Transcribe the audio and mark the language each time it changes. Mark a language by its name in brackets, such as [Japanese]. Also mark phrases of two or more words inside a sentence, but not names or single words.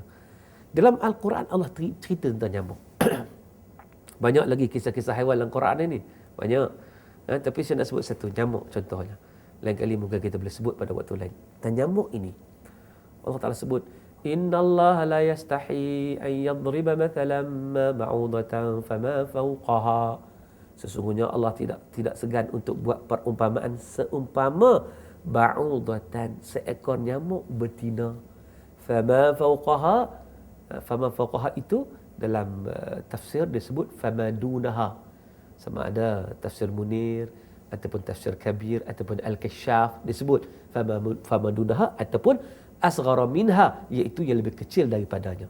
[Malay] Dalam Al-Quran Allah cerita tentang nyamuk. Banyak lagi kisah-kisah haiwan dalam Quran ini. Banyak. Tapi saya nak sebut satu, nyamuk contohnya. Lain kali mungkin kita boleh sebut pada waktu lain. Dan nyamuk ini, Allah Ta'ala sebut, [Arabic] "إن الله لا يستحيي أن يضرب مثلا ما بعوضة فما فوقها." [Malay] Sesungguhnya Allah tidak segan untuk buat perumpamaan seumpama ba'udatan, seekor nyamuk betina. [Arabic] فما فوقها [Malay] itu dalam tafsir disebut [Arabic] فما دونها. [Malay] Sama ada tafsir Munir ataupun tafsir Kabir ataupun Al-Kashaf disebut [Arabic] فما دونها [Malay] ataupun [Arabic] أصغر منها, [Malay] iaitu yang lebih kecil daripadanya.